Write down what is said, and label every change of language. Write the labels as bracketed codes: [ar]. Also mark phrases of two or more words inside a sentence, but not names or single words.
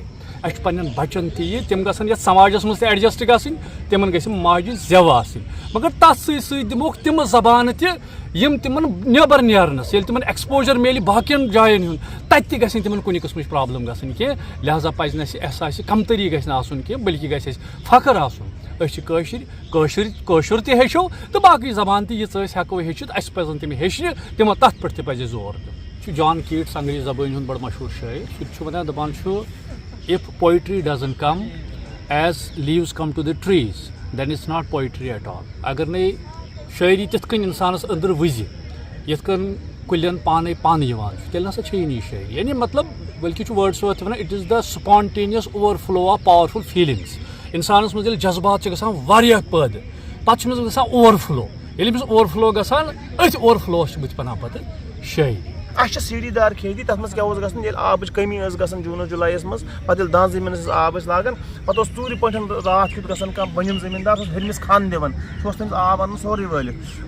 [ks] اَسہِ چھُ پننٮ۪ن بچن تہِ یہِ، تِم گژھن یتھ سماجس منٛز تہِ ایڈجسٹ گژھٕنۍ، تِمن گژھِ ماجہِ زٮ۪و آسٕنۍ، مگر تتھ سۭتۍ سۭتۍ دِموکھ تِمہٕ زبانہٕ تہِ یِم تِمن نٮ۪بر نیرنس، ییٚلہِ تِمن ایکسپوجر میلہِ باقین جاین ہُنٛد، تتہِ تہِ گژھِ نہٕ تِمن کُنہِ قٕسمٕچ پرابلم گژھٕنۍ کینٛہہ۔ لہذا پزِ نہٕ اَسہِ احساسہِ کمتری گژھِ نہٕ آسُن کینٛہہ، بٔلکہِ گژھِ اَسہِ فخر آسُن أسۍ چھِ کٲشُر تہِ ہیٚچھو تہٕ باقٕے زبان تہِ ییٖژ أسۍ ہٮ۪کو ہیٚچھِتھ، اَسہِ پزن تِم ہیٚچھنہِ، تِمن تتھ پٮ۪ٹھ تہِ پزِ زور دیُن۔ چھُ جان کیٹس انگریزی زبٲنۍ ہُنٛد بڑٕ مشہوٗر شٲعر، سُہ تہِ چھُ ونان، دپان چھُ [en] if poetry doesn't come as leaves come to the trees then it's not poetry at all۔ [ks] اگر نَے شٲعری تِتھ کٔنۍ اِنسانس أنٛدرٕ وٕزِ یِتھ کٔنۍ کُلٮ۪ن پانے پن یِوان چھُ، تیٚلہِ نسا چھےٚ یہِ نہٕ یہِ شٲعری، یعنی مطلب بٔلکہِ چھُ وٲڈسوَرتھ وَنان [en] it is the spontaneous overflow of powerful feelings. [ks] اِنسانس منٛز ییٚلہِ جذبات چھِ گژھان واریاہ پٲدٕ، پتہٕ چھُ أمِس گژھان [en] over flow, [ks] ییٚلہِ أمِس [en] over flow [ks] گژھان، أتھۍ [en] over flows [ks] چھِ بٕتھِ بنان پتہٕ شٲعری۔ اَسہِ چھِ سیٖڑھی دار کھیتی، تَتھ منٛز کیٛاہ اوس گژھان، ییٚلہِ آبٕچ کمی ٲس گژھان جوٗنس جُلایَس منٛز، پَتہٕ ییٚلہِ دان زٔمیٖنَس منٛز آب ٲسۍ لاگان، پَتہٕ اوس ژوٗرِ پٲٹھۍ راتھ کیُتھ گژھان، کانٛہہ بٔنِم زٔمیٖندار اوس ہیٚرمِس کھن دِوان، سُہ اوس تٔمِس آب اَنان سورُے وٲلِتھ۔